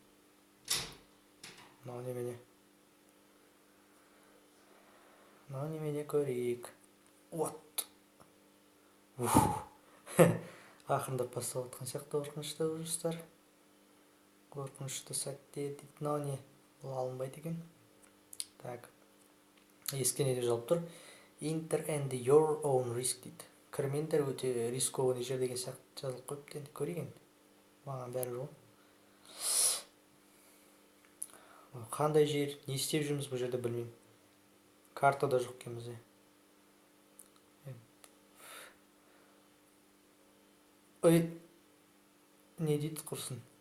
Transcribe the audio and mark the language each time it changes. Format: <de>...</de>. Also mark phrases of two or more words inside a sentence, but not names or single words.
<kk>Мынау немене көрейік. Вот. Ақырындап басталып жатқан сияқты қорқынышты ұрыстар. Қорқынышты сәтте дейді. Мынау не? Бұл алынбайды екен. Так. Еске не деп жазылып тұр?</kk> <en>Enter and your own risk дейді.</en> <kk>Кірмеңдер, өте рискованный жер деген сияқты жазылып қойыпты. Енді көрейік енді. Маған бәрі жоқ. Қандай жер? Не істеп жүрміз бұл жерде білмеймін. Карта да жоқ екен бізде. Не дейді құрсын?</kk>